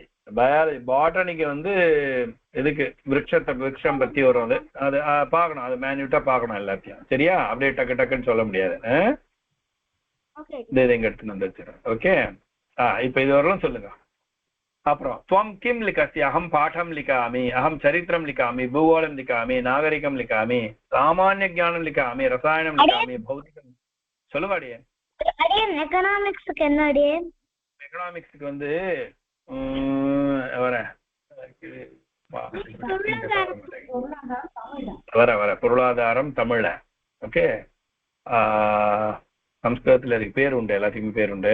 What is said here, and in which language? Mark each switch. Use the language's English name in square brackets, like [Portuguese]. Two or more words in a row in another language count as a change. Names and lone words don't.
[Tamil] பாட்டனிக்கு வந்து எதுக்கு? விருட்சம் பத்தி வரும். அது பார்க்கணும், அது மேன்யூட்டா பார்க்கணும் எல்லாத்தையும். சரியா? அப்படியே டக்குன்னு சொல்ல முடியாது. இங்க எடுத்துன்னு வந்துச்சு. ஓகே, இப்ப இது வரலாம் சொல்லுங்க. அப்புறம் [Sanskrit] त्वं किं लिखसि? अहं पाठं लिखामि, अहं चरित्रं लिखामि, भूगोलं लिखामि, नागरिकं लिखामि, सामान्यज्ञानं लिखामि, रसायनं लिखामि, भौतिकं. [Tamil] சொல்லுங்க அடியே. எகனாமிக்ஸ்க்கு என்ன அடியே? எகனாமிக்ஸ்க்கு வந்து வர பொருளாதாரம் தமிழ்ல. ஓகே, சம்ஸ்கிருதத்துல இருக்கு பேர் உண்டு, எல்லாத்துக்குமே பேர் உண்டு.